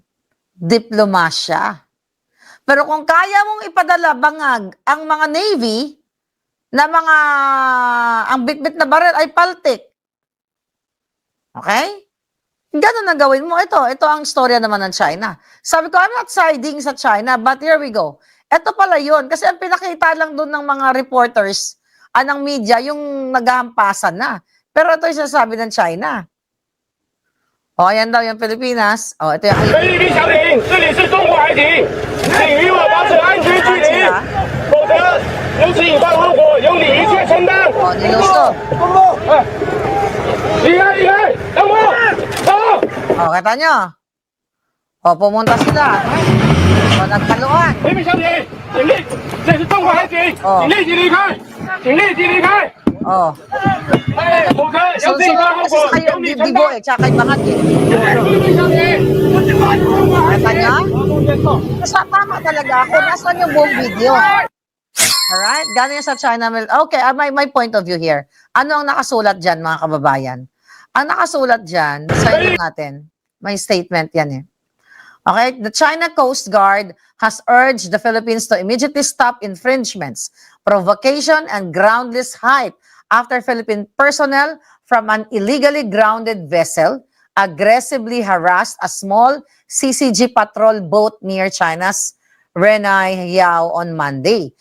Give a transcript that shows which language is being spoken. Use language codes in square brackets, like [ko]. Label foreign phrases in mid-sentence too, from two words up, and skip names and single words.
[tl] Diplomasya. Pero kung kaya mong ipadala bangag ang mga Navy na ang bitbit na baril ay paltik. Okay? Ganun na gawin mo. Ito ang storya naman ng China. Sabi ko, [en] I'm not siding sa China, but here we go. [tl] Ito pala yun. Kasi ang pinakita lang doon ng mga reporters, ng media, yung naghahampasan na. Pero ito yung sasabi ng China. O, ayan daw yung Pilipinas. O, ito yung... [zh] 菲律宾小艇，这里是中国海警，请与我保持安全距离，否则由此引发后果由你一切承担。 [tl] O, nilusto. [zh] 离开，离开，让步，走。 [tl] O, kita nyo. O, pumunta sila. O, nagpaluan. [zh] 菲律宾小艇，请立，这是中国海警，请立即离开，请立即离开。 [tl] O. [zh] 否则由此引 [tl] Susunod [zh] 发后 [tl] kasi [zh] 果 [tl] kayo [zh] 由 [tl] ang [zh] 你承 [tl] bibigo [zh] 担。 [tl] eh, tsaka kay Bahag eh. [zh] 菲律宾小艇，我是法中国海 [tl] Kita [zh] 警。 [tl] nyo? Basta tama talaga ako. Nasaan yung buong video? Alright? Gano'n yan sa China. [en] Okay, my point of view here. [tl] Ano ang nakasulat dyan, mga kababayan? Ang nakasulat dyan, sa inyo natin, may statement yan eh. Okay? [en] The China Coast Guard has urged the Philippines to immediately stop infringements, provocation, and groundless hype after Philippine personnel from an illegally grounded vessel aggressively harassed a small CCG patrol boat near China's Renai Yao on Monday.